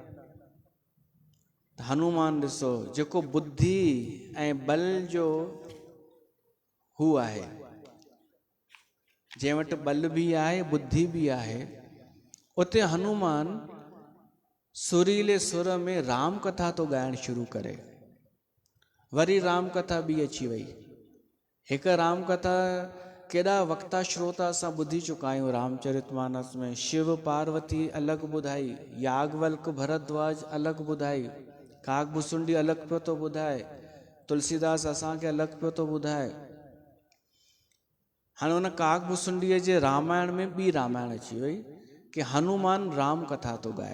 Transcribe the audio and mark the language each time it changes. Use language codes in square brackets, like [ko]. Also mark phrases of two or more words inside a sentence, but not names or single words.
[sd] हनुमान ॾिसो जेको बुद्धि ऐं बल जो हू आहे, जंहिं वटि बल बि आहे बुद्धि बि आहे, उते हनुमान सुरीले सुर में राम कथा तो ॻाइण शुरू करे। वरी राम कथा बि अची वई। हिकु राम कथा केॾा वक्ता श्रोता असां ॿुधी चुका आहियूं रामचरितमानस में। शिव पार्वती अलॻि ॿुधाई, याज्ञवल्क भरद्वाज अलॻि ॿुधाई, काकभुसुंडी अलॻि पियो थो ॿुधाए, तुलसीदास असांखे अलॻि पियो थो ॿुधाए। हाणे हुन काकभुसुंडीअ जे रामायण में ॿी रामायण अची वई कि हनुमान राम कथा थो ॻाए।